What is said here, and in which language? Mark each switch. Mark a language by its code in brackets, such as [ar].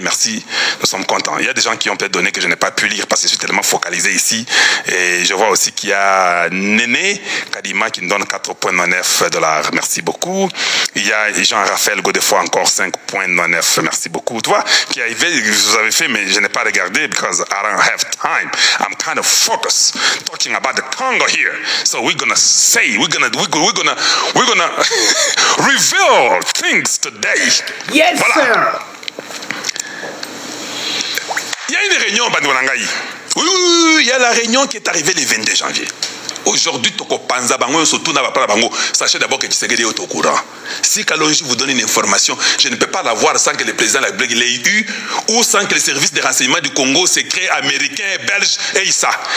[fr] Merci, nous sommes contents. Il y a des gens qui ont peut-être donné que je n'ai pas pu lire parce que je suis tellement focalisé ici. Et je vois aussi qu'il y a Néné Kadima qui nous donne 4,99 $. Merci beaucoup. Il y a Jean-Raphaël Godefroy, encore 5,99 $. Merci beaucoup. Tu vois, qui vous avez fait, mais je n'ai pas regardé [en] because I don't have time. I'm kind of focused talking about the Congo here. So we're gonna say, we're gonna reveal things today. Yes, sir. [fr] Il y a une réunion, Bandwanangaï. Oui, il y a la réunion qui est arrivée le 22 janvier. Aujourd'hui, Toko Panza Bango, surtout dans la Bango, sachez d'abord que Tshisekedi est au courant. Si Kalonji vous donne une information, je ne peux pas l'avoir sans que le président de la République l'ait eu ou sans que les services de renseignement du Congo, secrets américains, belges, et ça.